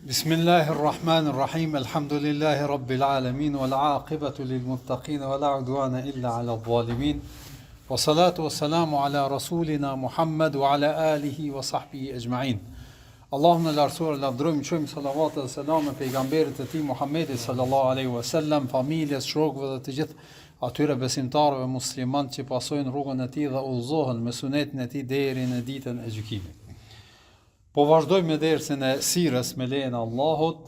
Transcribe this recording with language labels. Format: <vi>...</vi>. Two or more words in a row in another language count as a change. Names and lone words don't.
<ar>بسم الله الرحمن الرحيم الحمد لله رب العالمين والعاقبة للمتقين ولا عدوان إلا على الظالمين. والصلاة والسلام على رسولنا محمد وعلى آله وصحبه أجمعين.</ar> <sq>Allahumma la rasul la drojm çojm salavat dhe selam pejgamberit e tij Muhammedit</sq> <ar>صلى الله عليه وسلم,</ar> <sq>familjes, shokëve dhe të gjithë atyre besimtarëve musliman që pasojnë rrugën e tij dhe udhëzohen me sunetin e tij deri në ditën e gjykimit. Po vazhdojmë me dersin e sirës me lejen e Allahut.</sq>